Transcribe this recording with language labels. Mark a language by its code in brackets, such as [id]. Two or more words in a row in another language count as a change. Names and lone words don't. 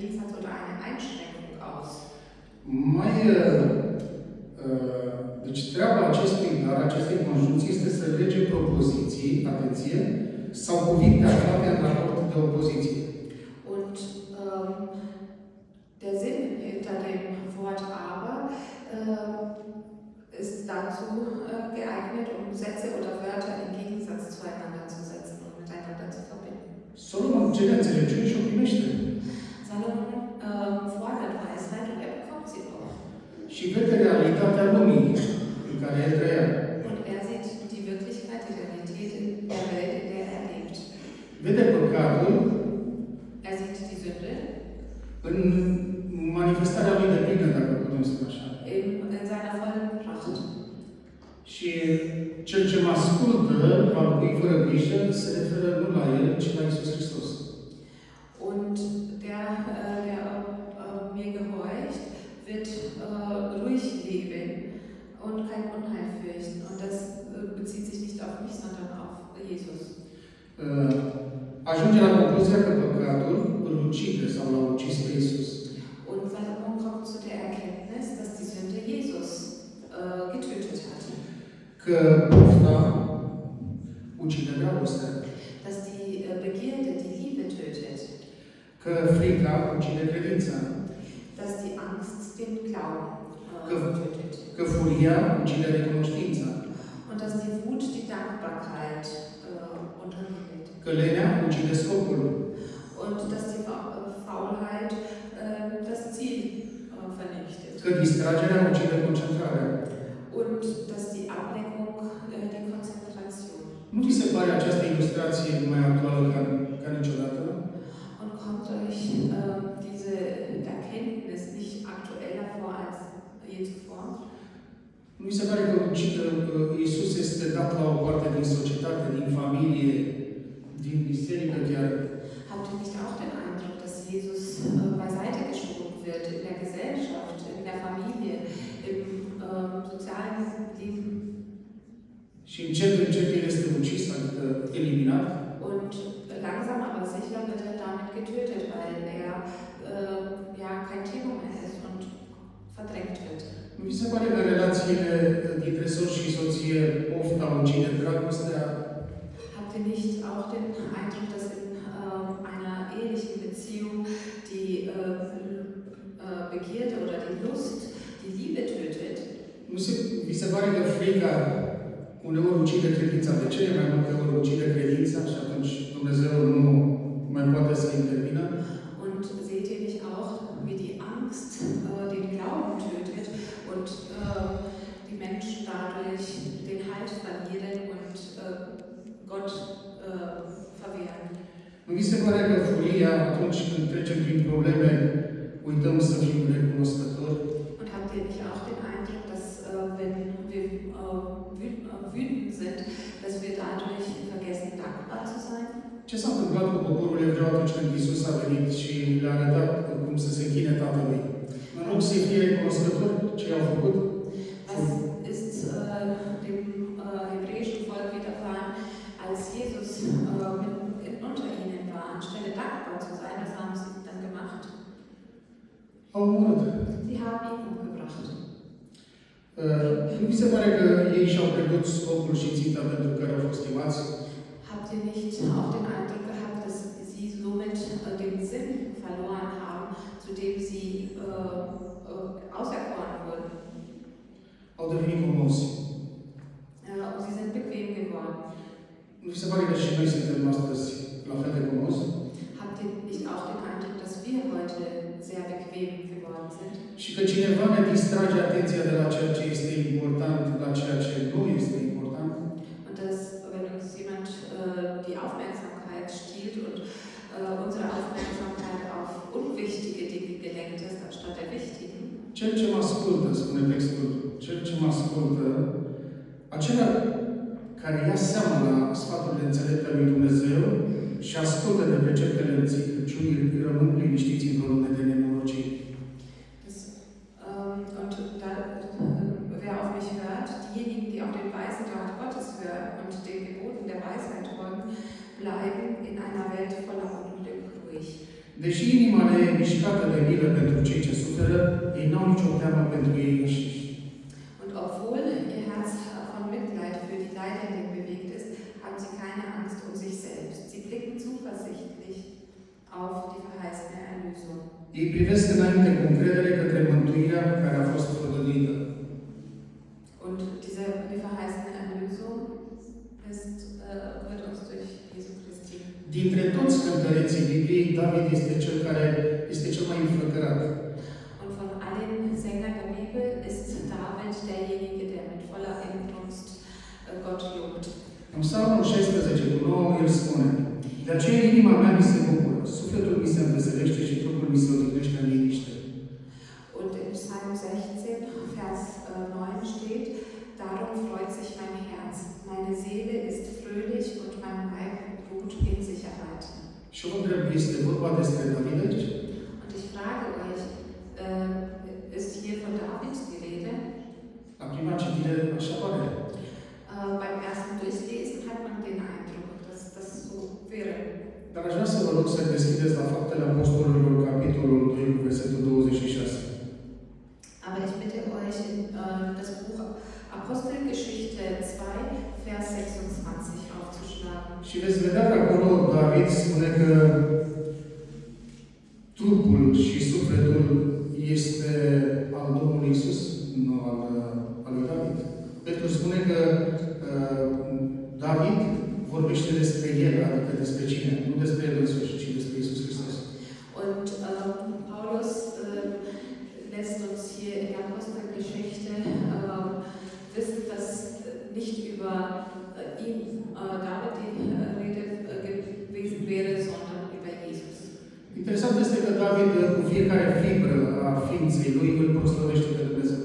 [de] oder eine Einschränkung aus. [ro] Deci treaba acestui dar, acestei conjuncții, este să lege propoziții, atenție, sau cuvinte aflate în raport de opoziție. [de] Und der Sinn hinter dem Wort aber ist dazu geeignet, um Sätze oder Wörter im Gegensatz zueinander zu setzen und miteinander zu verbinden. [ro] Solomon cere înțelepciune și o primește. [de] Salomon fordert Weisheit und er bekommt sie auch. [ro] Și vede realitatea lumii în care el trăia. [de] Und er sieht die Wirklichkeit, die Realität in der Welt, in der er lebt. [ro] Vede păcatul [de] Er sieht die Sünde [ro] în manifestarea lui de plină, dacă putem spune așa. [de] in seiner vollen Pracht. [ro] Și cel ce mă ascultă, va locui fără grijă, se referă nu la el, ci la Iisus Hristos. [de] Und der mir gehorcht, wird ruhig leben und kein Unheil fürchten. Und das bezieht sich nicht auf mich, sondern auf Jesus. [ro] Ajunge la concluzia că păcatul îl ucide sau l-a ucis pe Iisus. [de] Und Salomon kommt zu der Erkenntnis, dass die Sünde Jesus getötet hat. [ro] Că pofta ucide dragostea. [de] Dass die Begierde die Liebe tötet. [ro] Că frica ucide credința. [de] Dass die Angst den Glauben tötet. [ro] Că furia ucide recunoștința. [de] Und dass die Wut die Dankbarkeit unterdrückt. [ro] Că lenea ucide scopul. [de] Und dass die Faulheit das Ziel vernichtet. [ro] Că distragerea ucide concentrarea. [de] Und dass die Ablenkung die Konzentration. [ro] Nu vi se pare această ilustrație mai actuală ca niciodată? [de] Und kommt euch diese Erkenntnis nicht aktueller vor als je zuvor? [ro] Nu vi se pare că Iisus este dat la o parte din societate, din familie, din biserică chiar? [de] Habt ihr nicht auch den Eindruck, dass Jesus beiseite geschoben wird in der Gesellschaft, in der Familie, im sozialen Leben? [ro] Și încet el este ucis, adică eliminat. [de] Und langsam aber sicher wird er damit getötet, weil er ja kein Thema mehr ist und verdrängt wird. [ro] Nu vi se pare că relațiile dintre soț și soție pofta ucide dragostea? [de] Habt ihr nicht auch den Eindruck, dass in einer ehelichen Beziehung die Begierde oder die Lust die Liebe tötet? [ro] Vi se pare că frica uneori ucide credința, de cele mai multe ori ucide credința și atunci Dumnezeu nu mai poate să intervină? [de] Und seht ihr nicht auch, wie die Angst den Glauben tötet und die Menschen dadurch den Halt verlieren und Gott verwehren? [ro] Nu vi se pare că furia, atunci când trecem prin probleme, uităm să fim recunoscători? [de] Und habt ihr nicht auch den Eindruck, dass wenn wir wütend sind, dass wir dadurch vergessen, dankbar zu sein? [ro] Ce s-a întâmplat cu poporul evreu atunci când Iisus a venit și le-a arătat cum să se închine Tatălui? În loc să fie recunoscători ce i-au făcut? [de] Was ist dem hebräischen Volk widerfahren, als Jesus unter ihnen war? Anstelle dankbar zu sein, was haben sie dann gemacht? [ro] Au omorât. [de] Sie haben ihn umgebracht. [ro] Nu vi se pare că ei și-au pierdut scopul și ținta pentru care au fost chemați? [de] Habt ihr nicht auch den Eindruck gehabt, dass sie somit den Sinn verloren haben, zu dem sie auserkoren wurden? [ro] Au devenit comozi. [de] Und sie sind bequem geworden. [ro] Nu vi se pare că și noi suntem astăzi la fel de comozi? [de] Habt ihr nicht auch den Eindruck, dass wir heute sehr bequem geworden sind? [ro] Și că cineva ne distrage atenția de la ceea ce este important, la ceea ce nu este important? [de] Und dass, wenn uns jemand die Aufmerksamkeit stiehlt und unsere Aufmerksamkeit auf unwichtige Dinge gelenkt ist, anstatt der wichtigen. [ro] Cel ce mă ascultă, spune textul, cel ce mă ascultă, acela care ia seama la sfaturile înțelepte ale lui Dumnezeu și ascultă de preceptele înțelepciunii, rămân liniștiți într-o lume de nenorocire. [de] Und da, wer auf mich hört, diejenigen, die auf den weisen Rat Gottes hören und den Geboten der Weisheit folgen, bleiben in einer Welt voller Unglück ruhig. [ro] Deși inima le e mișcată de milă pentru cei ce suferă, ei n-au nicio teamă pentru ei înșiși. [de] Und obwohl ihr Herz von Mitleid für die Leidenden bewegt ist, haben sie keine Angst um sich selbst. Sie blicken zuversichtlich auf die verheißene Erlösung. [ro] Ei privesc înainte cu încredere către mântuirea care a fost făgăduită. [de] Und die verheißene Erlösung wird uns durch Jesu Christi. [ro] Dintre toți cântăreții Bibliei, David este cel care este cel mai înflăcărat. [de] Und von allen Sängern der Bibel ist David derjenige, der mit voller Inbrunst Gott lobt. [ro] În Psalmul 16:9 el spune: de aceea inima mea mi se bucură, sufletul mi se înveselește și trupul mi se odihnește în liniște. [de] Und in Psalm 16, Vers 9 steht: Darum freut sich mein Herz, meine Seele ist fröhlich und mein Leib ruht in Sicherheit. [ro] Și vă întreb, este vorba despre David aici? [de] Und ich frage euch, ist hier von David die Rede? [ro] La prima citire așa pare. [de] Beim ersten Durchlesen hat man den Eindruck, dass das so wäre. [ro] Dar aș vrea să vă rog să deschideți la Faptele Apostolilor, capitolul 2, versetul 26. [de] Aber ich bitte euch, das Buch Apostelgeschichte 2, Vers 26 aufzuschlagen. [ro] Și veți vedea că acolo David spune că trupul și sufletul este al Domnului Iisus, nu al lui David. Petru spune că David vorbește despre el, adică despre cine? Nu despre el însuși, ci despre Iisus Hristos. [de] Und Paulus lässt uns hier in der Apostelgeschichte wissen, dass nicht über ihn, David, die Rede gewesen wäre, sondern über Jesus. [ro] Interesant este că David, cu fiecare fibră a ființei lui, îl proslăvește pe Dumnezeu.